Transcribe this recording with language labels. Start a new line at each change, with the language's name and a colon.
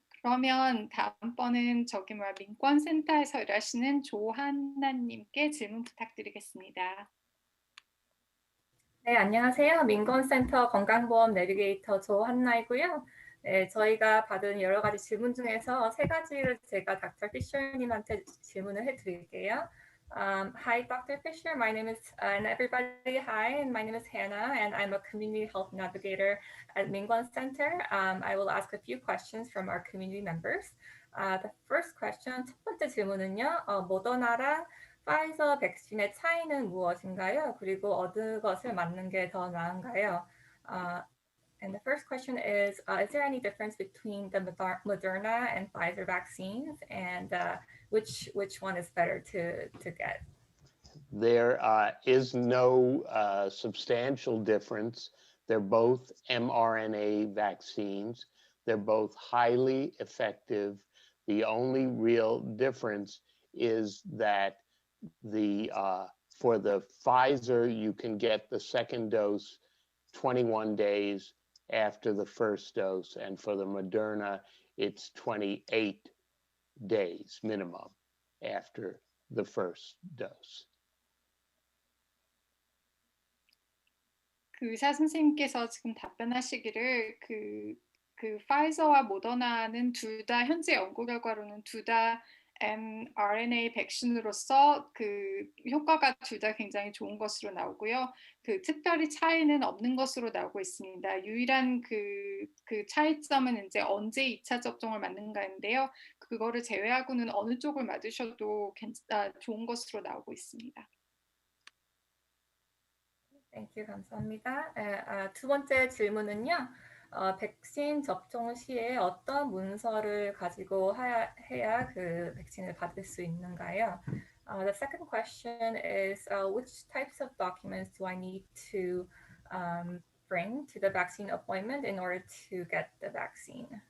Korean: 그러면 다음번은 민권센터에서 일하시는 조한나님께 질문 부탁드리겠습니다. 네, 안녕하세요. 민건센터 건강보험 내비게이터 조한나이고요. 네, 저희가 받은 여러 가지 질문 중에서 세 가지를 제가 Dr. Fisher님한테 질문을 해드릴게요.
English: Hi, Dr. Fisher. My name is, and everybody, hi, my name is Hannah, and I'm a community health navigator at Mingguan Center. I will ask a few questions from our community members. The first question,
Korean: 첫 번째 질문은요, 모더나랑 파이저 백신의 차이는 무엇인가요? 그리고 어느 것을 맞는 게 더 나은가요?
English: And the first question is there any difference between the Moderna and Pfizer vaccines, and which one is better to get? There is no substantial difference. They're both mRNA vaccines. They're both highly effective. The only real difference is that for the Pfizer, you can get the second dose 21 days after the first dose, and for the Moderna, it's 28 days minimum after the first dose.
Korean: 그 의사 선생님께서 지금 답변하시기를 파이저와 모더나는 둘 다 현재 연구 결과로는 둘 다 mRNA 백신으로서 효과가 둘 다 굉장히 좋은 것으로 나오고요. 특별히 차이는 없는 것으로 나오고 있습니다. 유일한 차이점은 이제 언제 2차 접종을 맞는가인데요. 그거를 제외하고는 어느 쪽을 맞으셔도 좋은 것으로 나오고 있습니다.
English: Thank you,
Korean: 감사합니다. 두 번째 질문은요. 백신 접종 시에 어떤 문서를 가지고 해야 그 백신을 받을 수 있는가요?
English: The second question is which types of documents do I need to bring to the vaccine appointment in order to get the vaccine?